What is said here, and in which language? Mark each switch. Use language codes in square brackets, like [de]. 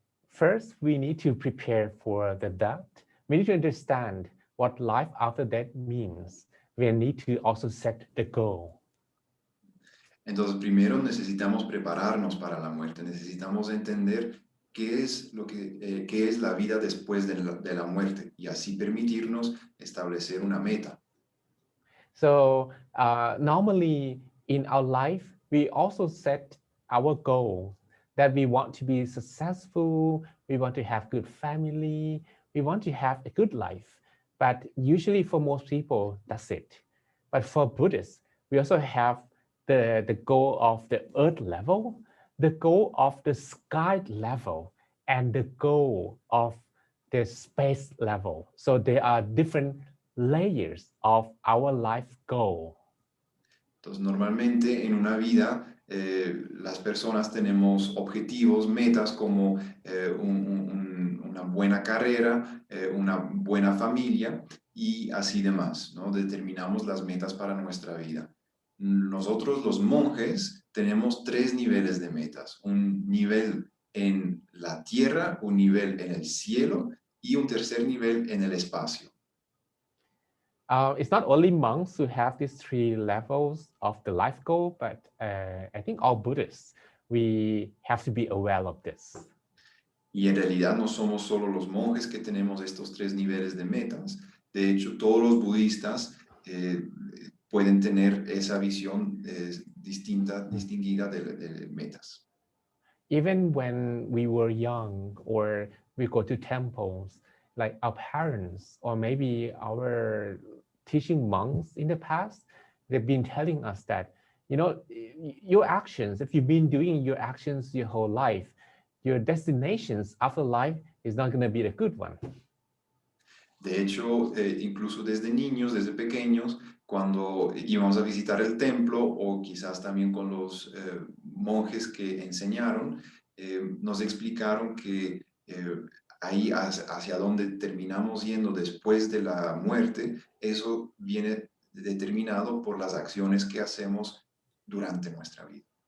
[en] First, we need to prepare for the death. We need to understand what life after death means. We need to also set the goal. [es] Entonces, primero necesitamos prepararnos para la muerte. Necesitamos entender qué es qué es la vida después de la muerte y así permitirnos establecer una meta. [en] So normally in our life, we also set our goal that we want to be successful, we want to have good family, we want to have a good life. But usually for most people, that's it. But for Buddhists, we also have the goal of the earth level, the goal of the sky level, and the goal of the space level. So there are different layers of our life goal. [es] Entonces, normalmente en una vida, las personas tenemos objetivos, metas como una buena carrera, una buena familia y así demás, ¿no? Determinamos las metas para nuestra vida. Nosotros, los monjes, tenemos 3 niveles de metas. Un nivel en la tierra, un nivel en el cielo y un tercer nivel en el espacio. [en] It's not only monks who have these 3 levels of the life goal, but I think all Buddhists, we have to be aware of this. [es] Y en realidad no somos solo los monjes que tenemos estos 3 niveles de metas. De hecho, todos los budistas pueden tener esa visión distinguida de metas. [en] Even when we were young or we go to temples, like our parents or maybe our teaching monks in the past, they've been telling us that, you know, your actions, if you've been doing your actions your whole life, your destinations after life is not going to be the good one. [es] De hecho, incluso desde niños, desde pequeños, cuando íbamos a visitar el templo o quizás también con los monjes que enseñaron, nos explicaron que ahí hacia donde terminamos yendo después de la muerte, eso viene determinado por las acciones que hacemos durante nuestra vida.